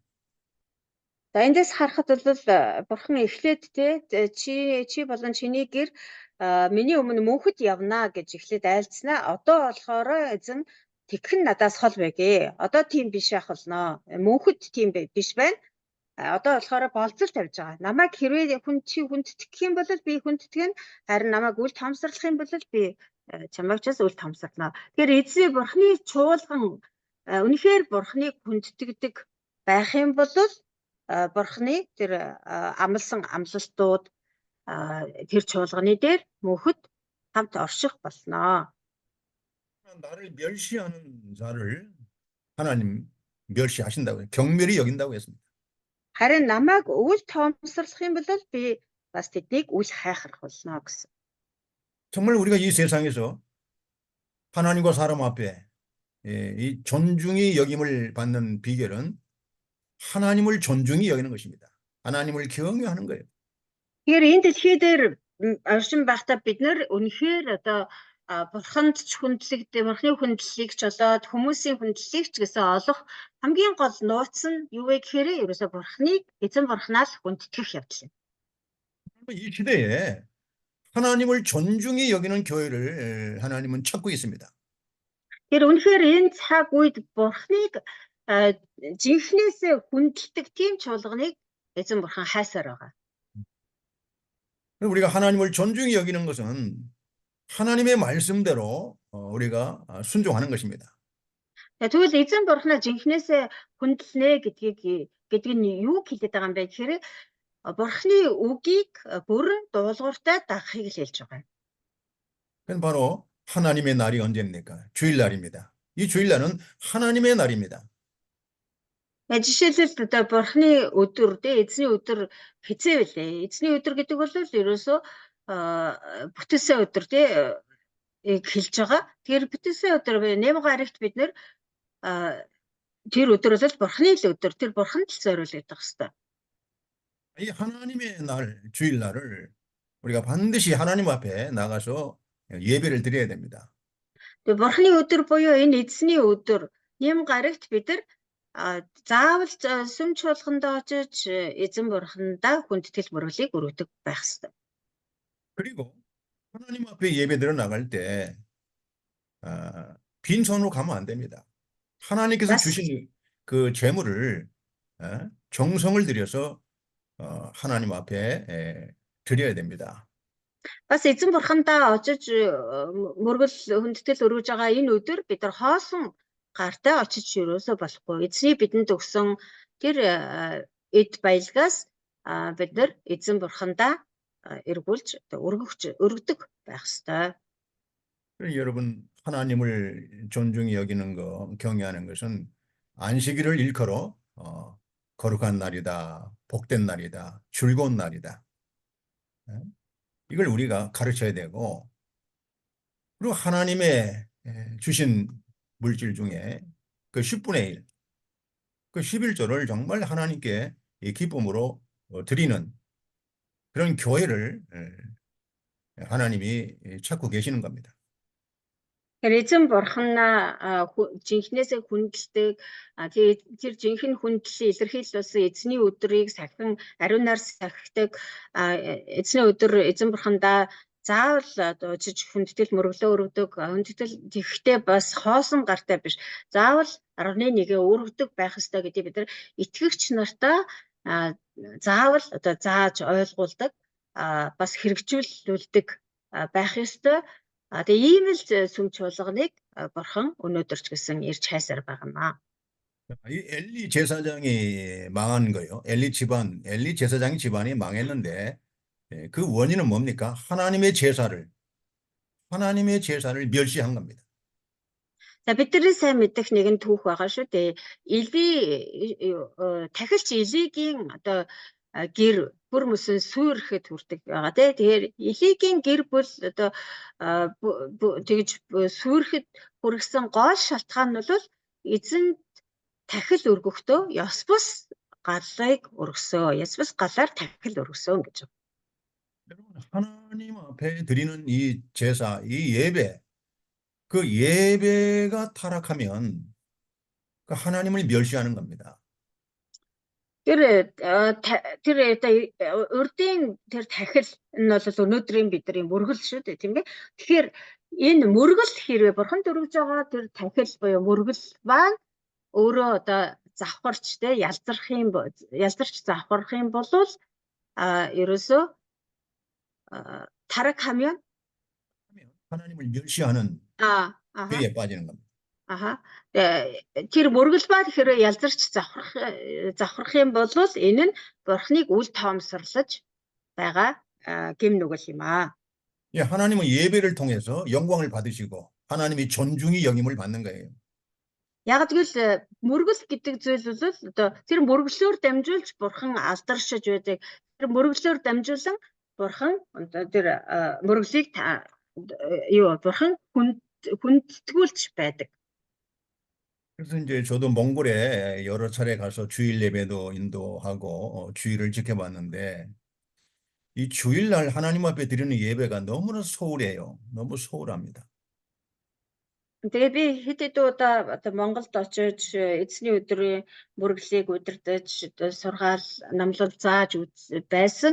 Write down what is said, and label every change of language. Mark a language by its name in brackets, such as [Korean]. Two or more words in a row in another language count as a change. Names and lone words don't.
[Mongolian] За эндээс харахад бол бурхан эхлээд чи болон чиний гэр миний өмнө мөнхөд явнаа гэж эхлээд айлцснаа. Одоо болохоор эзэн тэгэх нь надаас хол байгээ. Одоо тийм биш ах болно. Мөнхөд тийм биш байна. Одоо болохоор болцол тавьж байгаа. Намайг хэрвээ чи хүндэтгэх юм бол би хүндэтгэн, харин намайг үл томсорлох юм бол би чамайг ч үл томсорлоо. Тэгэхээр эзний бурханы чуулган үнэхээр бурханыг хүндтгэдэг байх юм бол бурханы тэр амлсан амлалтууд тэр чуулганы дээр мөнхөд хамт орших болно. [Korean] 나를 멸시하는 자를 하나님 멸시하신다고요. 경멸히 여긴다고 했습니다. [Mongolian] Харин намайг үл томсорлох юм бол би бас тэднийг үл хайхрах болно гэсэн. [Korean] 정말 우리가 이 세상에서 하나님과 사람 앞에 이 존중이 여김을 받는 비결은 하나님을 존중히 여기는 것입니다. 하나님을 경외하는 거예요. [Mongolian] Тэгэхээр энэ дэлхий дээр оршин байхдаа бид нэр үнэхээр одоо бурханд ч хүндлэгдээ, бурхны хүндлэлийг ч болоод хүмүүсийн хүндлэлийг ч гэсэн олох хамгийн гол нууц нь юу вэ гэхээр ерөөсө бурхныг эзэн бурхнаас хүндэтгэх явдал юм. [Korean] 이 시대에 하나님을 존중히 여기는 교회를 하나님은 찾고 있습니다. [Mongolian] Тэр үнэхээр энэ цаг үед бурхныг жинхнээсээ хүндэлдэг тийм чуулганыг эзэн бурхан хайсаар байгаа. [Korean] 우리가 하나님을 존중히 여기는 것은 하나님의 말씀대로 우리가 순종하는 것입니다. [Mongolian] Тэгвэл эзэн бурхнаа жинхнээсээ хүндэлнэ гэдгийг нь юу хэлээд байгаа юм бэ гэхээр бурхны үгийг бүрэн дуулууртай дагахыг л хэлж байгаа. [Korean] 그건 바로 하나님의 날이 언제입니까? 주일날입니다. 이 주일날은 하나님의 날입니다. [Mongolian] Жишээлбэл одоо бурхны өдөр эзний өдөр хэзээ вүлээ? Эзний өдөр гэдэг бол ерөөсөө бүтээсэн өдөр хэлж байгаа. Тэгэхээр бүтээсэн өдөр ням гарагт бид нэр тэр өдөр бол бурхны л өдөр, тэр бурханд л зориулагдах хэвээр. [Korean] 이 하나님의 날, 주일날을 우리가 반드시 하나님 앞에 나가서 예배를 드려야 됩니다. [Mongolian] Тэгээ бурхны өдөр буюу энэ эзний өдөр ням гарагт бид нар заавал сүм чуулганд очиж эзэн бурхандаа хүндэтгэл мөрөглийг өргөдөг байх ёстой. [Korean] 그리고 하나님 앞에 예배드려 나갈 때 빈손으로 가면 안 됩니다. 하나님께서 주신 그 재물을 정성을 들여서 하나님 앞에 드려야 됩니다. [Mongolian] Бас эзэн бурхандаа очиж мөргөл хүндэтгэл өргөж байгаа энэ өдөр бид нар хоосон гартаа очиж юусоо болохгүй. Эзний бидэнд өгсөн тэр эд баялгаас бид нар эзэн бурхандаа эргүүлж өргөдөг байх ёстой. [Korean] 여러분 하나님을 존중히 여기는 거, 경외하는 것은 안식일을 일컬어 거룩한 날이다, 복된 날이다, 즐거운 날이다. 이걸 우리가 가르쳐야 되고, 그리고 하나님의 주신 물질 중에 그 10분의 1, 그 11조를 정말 하나님께 기쁨으로 드리는 그런 교회를 하나님이 찾고 계시는 겁니다. [Mongolian] Эзэн бурханаа жинхнээсээ хүндэлдэг тэр жинхэнэ хүндлэлийг илэрхийлсэн эзний өдрийг сахин ариунаар сахидаг эзний өдөр эзэн бурхандаа заавал очиж хүндэтгэл мөрөглөө өргөдөг хүндэтгэл тэгхтээ бас хоосон гартай биш заавал 11-гээ өргөдөг байх ёстой гэдгийг бид нар итгэгч нартаа заавал зааж ойлгуулдаг бас хэрэгжүүлдэг байх ёстой. Тэгээ ийм л сүм чуулганыг бурхан өнөөдөр ч гэсэн ирж хайсаар байгаа. [Korean] 이 엘리 제사장이 망한 거예요. 엘리 제사장 집안이 망했는데 그 원인은 뭡니까? 하나님의 제사를 멸시한 겁니다. [Mongolian] За бидний сайн мэдэх нэгэн түүх байгаа шүү дээ. Тахилч Элигийн гэр бүр мөсөн сүйрэхэд хүрдэг байгаа тий. Тэгэхээр Элигийн гэр бүл тэгж сүйрэхэд хүргэсэн гол шалтгаан нь бол эзэн тахил өргөхдөө ёс бус галыг өргөсөө. Ёс бус галаар тахил өргөсөө гэж. [Korean] 여러분 하나님 앞에 드리는 이 제사, 이 예배, 그 예배가 타락하면 그 하나님을 멸시하는 겁니다. [Mongolian] Тэр урдын тэр тахил нь бол өнөөдрийн бидний мөргөл шүү дээ тийм ээ. Тэгэхээр энэ мөргөл хэрвээ бурханд өргөж байгаа тэр тахил буюу мөргөл маань өөрөө завхарч те ялзарч завхарх юм бол ерөөсөө 타락하면 [Korean] 하나님을 멸시하는 죄에 빠지는 겁니다. [Mongolian] Тэр мөргөл ба тэгэхээр ялзарч завхрах юм бол энэ нь бурхныг үл тоомсорлож байгаа гэм нүгэл юм аа. [Korean] 예, 하나님은 예배를 통해서 영광을 받으시고 하나님이 존중히 여김을 받는 거예요. [Mongolian] Яг тэгвэл мөргөл гэдэг зүйл бол тэр мөргөлөөр дамжуулж бурхан алдаршиж байдаг. Тэр мөргөлөөр дамжуулан бурхан тэр мөргөлийг бурхан хүндэтгүүлж байдаг. [Korean] 그래서 이제 저도 몽골에 여러 차례 가서 주일 예배도 인도하고 주일을 지켜봤는데 이 주일날 하나님 앞에 드리는 예배가 너무나 소홀해요. 너무 소홀합니다. [Mongolian] Тэгээ би хэд хэдэн удаа одоо Монголд очиж эзний өдрийн мөрөглийг удирдах одоо сургаал намлал зааж байсан.